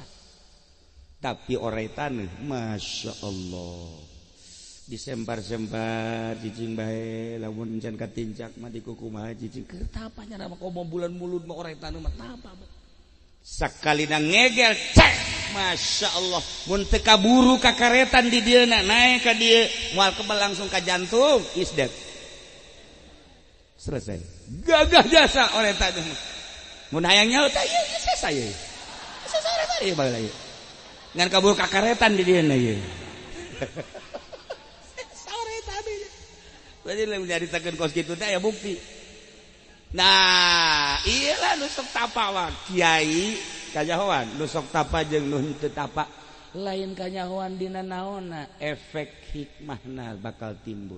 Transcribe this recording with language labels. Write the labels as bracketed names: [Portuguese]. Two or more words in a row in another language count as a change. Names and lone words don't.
[Sundanese] Tapi orai taneuh Masya Allah disempar-sempar cicing bae lamun can katincak mah di kukumaha cicing keur tapa nya mah komo bulan mulud mah orai taneuh mah tapa sakalina ngegel cek Masya Allah mun teu kaburu ka karetan di dieuna naik ka dieu moal kebal langsung ka jantung [English] is dead [Sundanese] selesai gagah jasa orai taneuh mun hayang nyaut ieu saya orai taneuh bae ieu ngan kabur kakaretan di dia na ye. Sore tadi. Berarti lamun nyaritakeun kos kitu teh aya bukti. Nah, iyalah nu sok tapa mah kiai kanyahoan, nu sok tapa jeung nu henteu tapa lain kanyahoan dina naonna efek hikmahna bakal timbul.